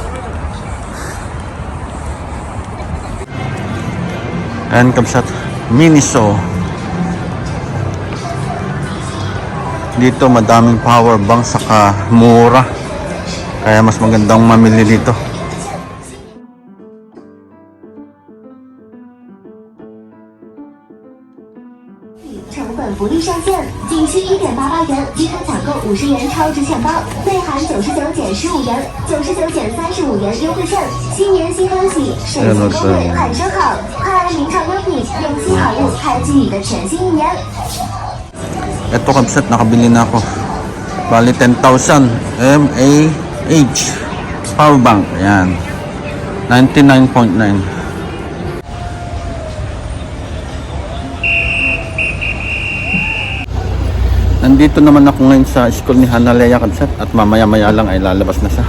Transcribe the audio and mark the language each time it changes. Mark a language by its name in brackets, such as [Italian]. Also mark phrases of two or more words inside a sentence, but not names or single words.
[Filipino] Ayan kabsat, Miniso. Dito madaming [English] power bank [Filipino] saka mura. Kaya mas magandang mamili dito. [Chinese] 成本福利上线，仅需1.88元即可抢购50元超值现包，内含99减15元、99减35元优惠券。新年新欢喜，省心攻略喊声好，快来名创优品，用心好物开启你的全新一年。 [Filipino] Ito kabsat, nakabili na ako. Bali 10,000 mAh [English] power bank. [Filipino] Ayan, 99.9. Nandito naman ako ngayon sa school ni Hanalea kabsat at mamaya-maya lang ay lalabas na siya.